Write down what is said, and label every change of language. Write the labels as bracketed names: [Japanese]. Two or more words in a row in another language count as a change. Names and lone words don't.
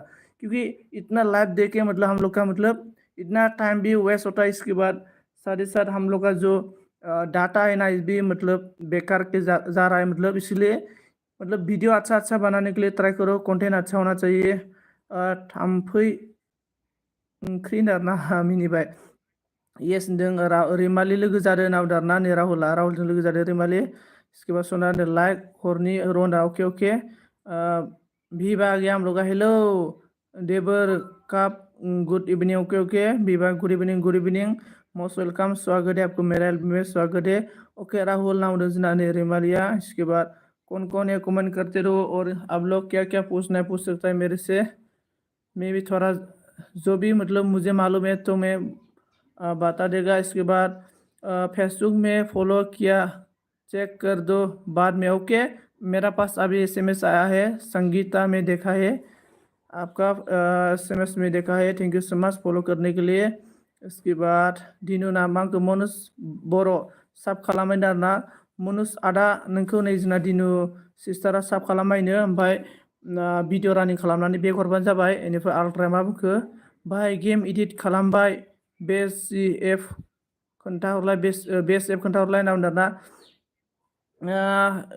[Hindi] क्योंकि इतना लाइव देके मतलब हम लोग का मतलब इतना टाइम भी वेस्ट होता है, इसके बाद साथ ही साथ हम लोग का जो डाटा है ना, इस भी मतलब बेकार के जा रहा है, मतलब इसलिए मतलब वीडियो अच्छा अच्छा बनाने के लिए ट्राई करो, कंटेंट अच्छा होना चाहिए। [Bodo] थाम्फै ओंख्रि होनना मिनिबाय। येस होनदों रैमालि लोगो जादों नावदारना नै राहुला, राहुलजों लोगो जादों रैमालि। [Hindi] इसके बाद [Bodo] सोना होनदों लाइक हरनि रना [English] ok ok. भिभा [Hindi] आ गया हम लोग का, [English] hello devar kap good evening ok ok. [Hindi] भिभा [English] good evening good evening, most welcome, [Hindi] स्वागत है आपको मेरा एल्बम में, स्वागत है। ओके राहुल नाम जना ने रेमालिया। इसके बाद कौन है कमेंट करते रहो, और आप लोग क्या क्या पूछना है पूछ सकता है मेरे से, मैं भी थोड़ा जो भी मतलब मुझे मालूम है तो मैं बता देगा। इसके बाद फेसबुक में फॉलो किया, चेक कर दो बाद में, ओके। मेरा पास अभी एसएमएस आया है, संगीता में देखा है आपका एसएमएस में देखा है, [English] thank you so much follow [Hindi] करने के लिए। [Bodo] इसके बाद दिनु नाम आंखौ मनुज बर' साब खालामबाय आरोना, मनुज आदा नोंखौ नै जोंना दिनु सिस्टारा साब खालामबायनो, ओमफ्राय भिडिअ रानिं खालामनानै बेक हरबानो जाबाय। बेनिफ्राय आल्ट्राया मा बुंखो, बाहाय गेम इडिट खालामबाय [English] best app [Bodo] खोन्थाहरलाय, [English] best app [Bodo] खोन्थाहरलाय होनना बुंदों आरोना।